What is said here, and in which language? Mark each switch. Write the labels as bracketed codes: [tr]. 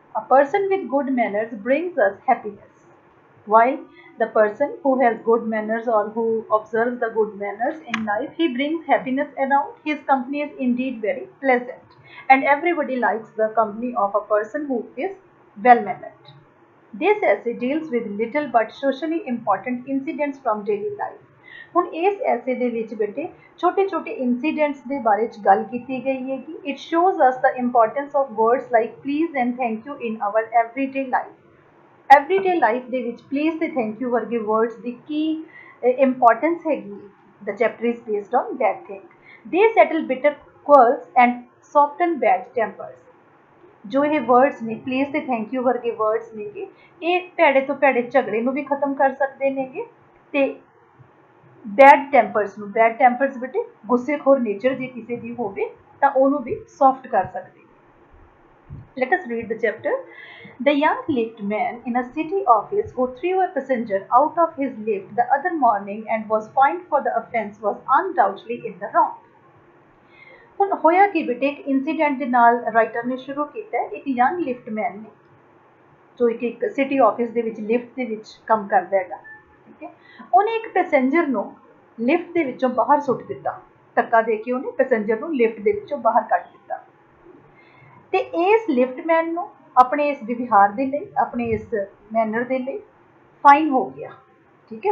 [en] A person with good manners brings us happiness, while the person who has good manners or who observes the good manners in life, he brings happiness around. His company is indeed very pleasant, and everybody likes the company of a person who is well mannered. This essay deals with little but socially important incidents from daily life. [pa] ਹੁਣ ਇਸ ਐਸੇ ਦੇ ਵਿੱਚ ਬੇਟੇ ਛੋਟੇ ਛੋਟੇ incidents ਦੇ ਬਾਰੇ ਚ ਗੱਲ ਕੀਤੀ ਗਈ ਹੈ ਕਿ [en] It shows us the importance of words like please and thank you in our everyday life. [pa] Everyday life ਦੇ ਵਿੱਚ ਪਲੀਜ਼ ਤੇ ਥੈਂਕ ਯੂ ਵਰਗੇ ਵਰਡਸ ਦੀ ਕੀ ਇੰਪੋਰਟੈਂਸ ਹੈਗੀ। [en] The chapter is based on that thing. They settle bitter quarrels and soften bad tempers। [pa] ਜੋ ਇਹ words ਨੇ please ਤੇ ਥੈਂਕ ਯੂ ਵਰਗੇ ਵਰਡਸ ਨੇਗੇ, ਇਹ ਭੈੜੇ ਤੋਂ ਭੈੜੇ ਝਗੜੇ ਨੂੰ ਵੀ ਖਤਮ ਕਰ ਸਕਦੇ ਨੇਗੇ ਤੇ ਬੈਡ ਟੈਂਪਰਸ ਨੂੰ, ਬੈਡ ਟੈਂਪਰਸ ਬੇਟੇ ਗੁੱਸੇਖੋਰ ਨੇਚਰ ਜੇ ਕਿਸੇ ਦੀ ਹੋਵੇ ਤਾਂ ਉਹਨੂੰ ਵੀ ਸੌਫਟ ਕਰ ਸਕਦੇ। [en] Let us read the chapter. The young lift man in a city office who threw a passenger out of his lift the other morning and was fined for the offence was undoubtedly in the wrong। [pa] ਹੁਣ ਹੋਇਆ ਕਿ ਬੇਟੇ ਇੱਕ incident ਦੇ ਨਾਲ writer ਨੇ ਸ਼ੁਰੂ ਕੀਤਾ ਹੈ। ਇੱਕ ਯੰਗ ਲਿਫਟਮੈਨ ਨੇ ਜੋ ਇੱਕ ਸਿਟੀ ਆਫਿਸ ਦੇ ਵਿੱਚ ਲਿਫਟ ਦੇ ਵਿੱਚ ਕੰਮ ਕਰਦਾ ਹੈਗਾ, ਠੀਕ ਹੈ। ਉਹਨੇ ਇੱਕ ਪੈਸੇਂਜਰ ਨੂੰ ਲਿਫਟ ਦੇ ਵਿੱਚੋਂ ਬਾਹਰ ਸੁੱਟ ਦਿੱਤਾ। ਧੱਕਾ ਦੇ ਕੇ ਉਹਨੇ ਪੈਸੇਂਜਰ ਨੂੰ ਲਿਫਟ ਦੇ ਵਿੱਚੋਂ ਬਾਹਰ ਕੱਢ ਦਿੱਤਾ ਤੇ ਇਸ ਲਿਫਟਮੈਨ ਨੂੰ ਆਪਣੇ ਇਸ ਵਿਵਹਾਰ ਦੇ ਲਈ, ਆਪਣੇ ਇਸ ਮੈਨਰ ਦੇ ਲਈ ਫਾਈਨ ਹੋ ਗਿਆ, ਠੀਕ ਹੈ।